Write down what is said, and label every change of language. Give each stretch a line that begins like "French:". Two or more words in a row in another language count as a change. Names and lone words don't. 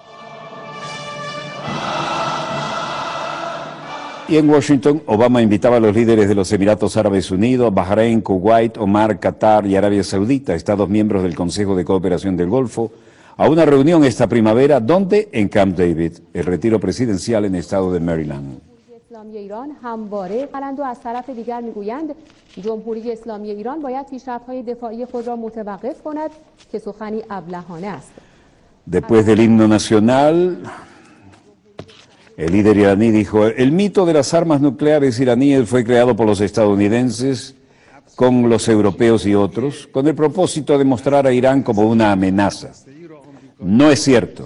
Spanish: Y en Washington, Obama invitaba a los líderes de los Emiratos Árabes Unidos, Bahrein, Kuwait, Omar, Qatar y Arabia Saudita, Estados miembros del Consejo de Cooperación del Golfo, a una reunión esta primavera, donde en Camp David, el retiro presidencial en el estado de Maryland.
Persian: اسلامی ایران همواره قلند و از طرف دیگر میگویند جمهوری اسلامی ایران باید پیشرفت‌های دفاعی خود را متوقف کند که سخنی ابلهانه است.
Spanish: Después del himno nacional, el líder iraní dijo: el mito de las armas nucleares iraníes fue creado por los estadounidenses con los europeos y otros, con el propósito de mostrar a Irán como una amenaza. No es cierto.